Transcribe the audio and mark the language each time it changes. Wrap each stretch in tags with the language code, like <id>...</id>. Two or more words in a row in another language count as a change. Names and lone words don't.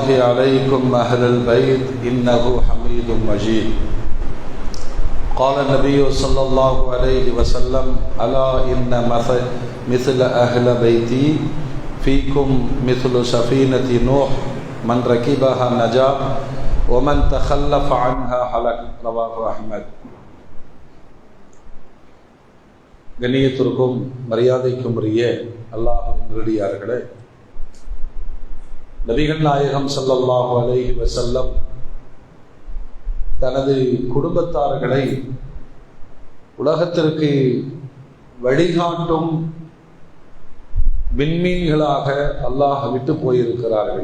<ar>عليكم أهل البيت إنه حميد مجيد قال النبي صلى الله عليه وسلم ألا إن مثل أهل بيتي فيكم مثل سفينة نوح من ركبها نجا ومن تخلف عنها هلك رواه أحمد.</ar> <ta>கண்ணியத்திற்கும் மரியாதைக்கும் உரிய அல்லாஹ்வின் நல்லடியார்களே, நபிகள் நாயகம்</ta> <ar>صلى الله عليه وسلم</ar> <ta>தனது குடும்பத்தார்களை உலகத்திற்கு வழிகாட்டும் விண்மீன்களாக அல்லாஹ் விட்டு போயிருக்கிறார்கள்.</ta>